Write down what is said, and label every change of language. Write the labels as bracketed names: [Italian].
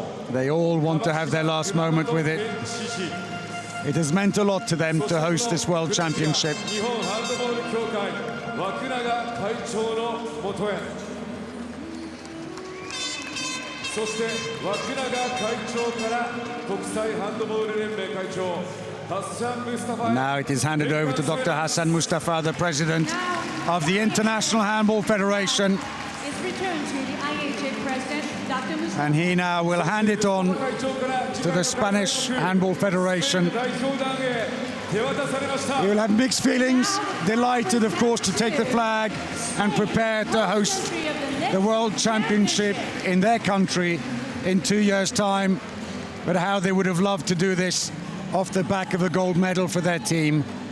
[English] They all want to have their last moment with it. It has meant a lot to them to host this World Championship. [Japanese] 日本ハンドボール協会枠永会長のもとへ、そして枠永会長から国際ハンドボール連盟会長ハッサン・ムスタファ [English] Now it is handed over to Dr. Hassan Mustafa, the president of the International Handball Federation, It's returned to the IHF president, Dr. Mustafa. and he now will hand it on to the Spanish Handball Federation. [Japanese] 代表団へ手渡されました。 [English] He will have mixed feelings, delighted of course to take the flag and prepare to host the World Championship in their country in 2 years' time. But how they would have loved to do this off the back of a gold medal for their team.